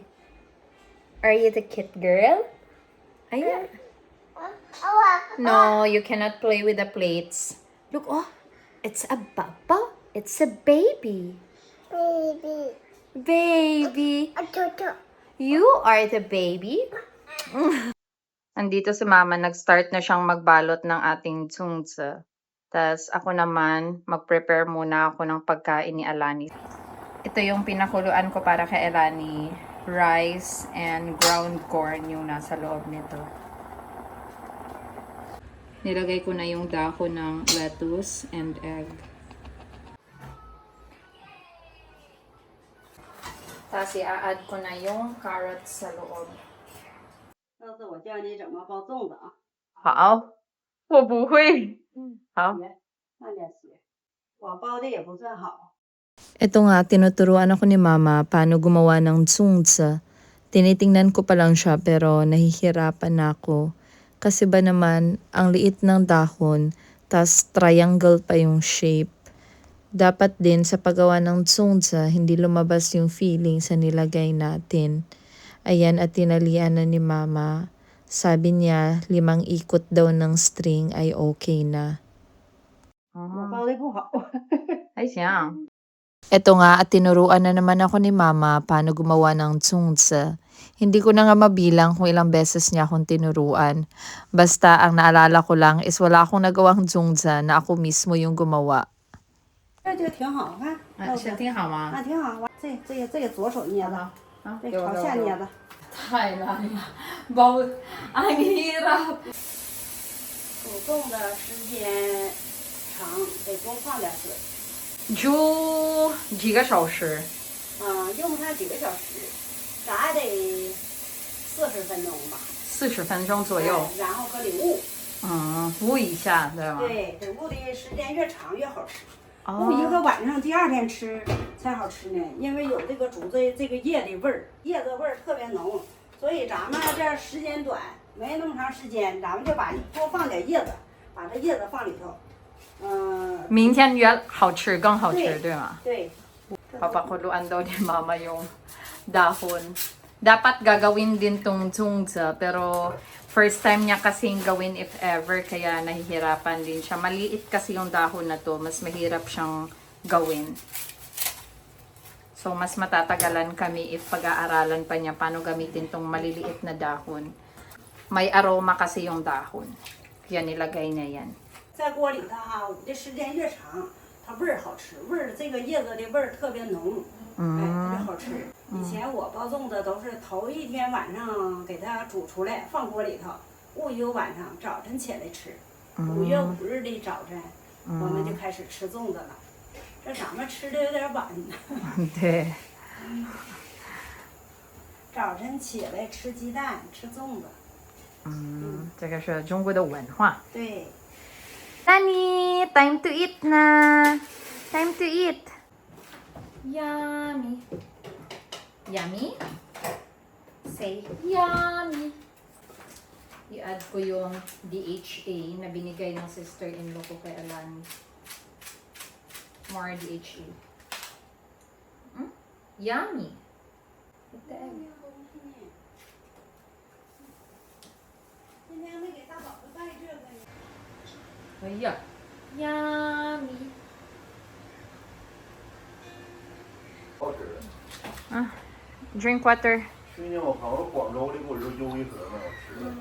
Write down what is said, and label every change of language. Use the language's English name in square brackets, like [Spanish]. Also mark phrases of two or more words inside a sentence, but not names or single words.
[English] Are you the cute girl? Ayan. No, you cannot play with the plates. Look, oh, it's a baba. It's a baby. Baby. You are the baby? [Filipino] Andito si Mama, nag-start na siyang magbalot ng ating zungzi. Tapos ako naman, mag-prepare muna ako ng pagkain ni Alani. Ito yung pinakuluan ko para kay Alani. [English] Rice and ground corn [Filipino] yung nasa loob nito. Nilagay ko na yung dahon ng [English] lettuce and egg. [Filipino] Tapos i-add ko na yung carrots sa loob. [Chinese] 下次我教你怎么包粽子啊。好，我不会。好。慢点学，我包的也不算好。 [Filipino] Ito nga, tinuturuan ako ni Mama paano gumawa ng zungzi. Tinitingnan ko pa lang siya pero nahihirapan na ako. Kasi ba naman, ang liit ng dahon, tas triangle pa yung shape. Dapat din sa paggawa ng zungzi, hindi lumabas yung feeling sa nilagay natin. Ayan, at tinalian na ni Mama. Sabi niya, 5 ikot daw ng string ay okay na. [Chinese] 我包的不好。还行。 [Filipino] Eto nga, at tinuruan na naman ako ni Mama paano gumawa ng zungzi. Hindi ko na nga mabilang kung ilang beses niya akong tinuruan. Basta ang naalala ko lang is wala akong nagawang zungzi na ako mismo yung gumawa. [Chinese] 这就挺好看。是挺好吗？啊，挺好。这个左手捏的，啊这朝下捏的。太难了，包 [Filipino] ang hirap。 [Chinese] 煮粽的时间长，得多放点水。煮几个小时？用不上几个小时，炸得40分钟吧。 40分钟左右。然后搁里焐。焐一下，对吗？对，得焐的时间越长越好吃。哦焐一个晚上，第2天吃才好吃呢，因为有这个竹子这个叶的味儿，叶子味儿特别浓，所以咱们这时间短，没那么长时间，咱们就把多放点叶子，把这叶子放里头。明天越好吃，更好吃，对对吗？对， [Filipino] Papakuluan daw ni Mama yung dahon. Dapat gagawin din tong zungzi, pero [English] first time [Filipino] niya kasing gawin [English] if ever, [Filipino] kaya nahihirapan din siya. Maliit kasi yung dahon na to, mas mahirap siyang gawin. So, mas matatagalan kami if pag-aaralan pa niya paano gamitin tong maliliit na dahon. May aroma kasi yung dahon. Kaya nilagay niya yan. [Chinese] 在锅里头哈，捂的时间越长，它味儿好吃，味儿这个叶子的味儿特别浓，哎，特别好吃。以前我包粽子都是头一天晚上给它煮出来，放锅里头，焐一个晚上，早晨起来吃。5月5日的早晨，我们就开始吃粽子了。这咱们吃的有点晚，对。早晨起来吃鸡蛋，吃粽子。这个是中国的文化。对。 [English] Tani, time to eat na. Time to eat. Yummy. Yummy? Say yummy. [Filipino] I-add ko yung DHA na binigay ng sister-in-law ko kay Alani. [English] More DHA. Yummy. Put the egg. [Chinese] 今天没给大宝子带这个呢。哎呀 ，yummy。好吃。 [English] Drink water. [Chinese] 去年我朋友广州的给我说邮一盒呢，我吃了。